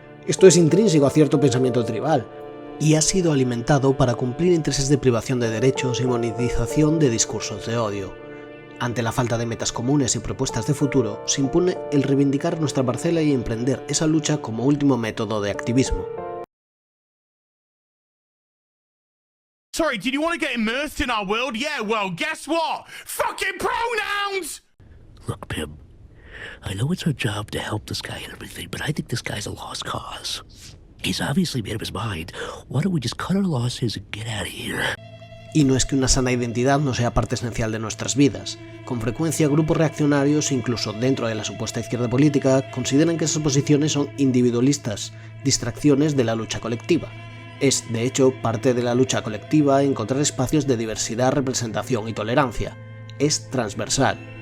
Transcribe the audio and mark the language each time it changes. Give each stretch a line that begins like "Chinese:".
Spanish: Esto es intrínseco a cierto pensamiento tribal, y ha sido alimentado para cumplir intereses de privación de derechos y monetización de discursos de odio. Ante la falta de metas comunes y propuestas de futuro, se impone el reivindicar nuestra parcela y emprender esa lucha como último método de activismo.
English: Sorry, did you want to get immersed in our world? Yeah, well, guess what? Fucking pronouns! Look, Pim, I know it's our job to help this guy and everything, but I think this guy's a lost cause. He's obviously made up his mind. Why don't we just cut our losses and get out of here?
Spanish: Y no es que una sana identidad no sea parte esencial de nuestras vidas. Con frecuencia, grupos reaccionarios, incluso dentro de la supuesta izquierda política, consideran que esas posiciones son individualistas, distracciones de la lucha colectiva. Es, de hecho, parte de la lucha colectiva encontrar espacios de diversidad, representación y tolerancia. Es transversal.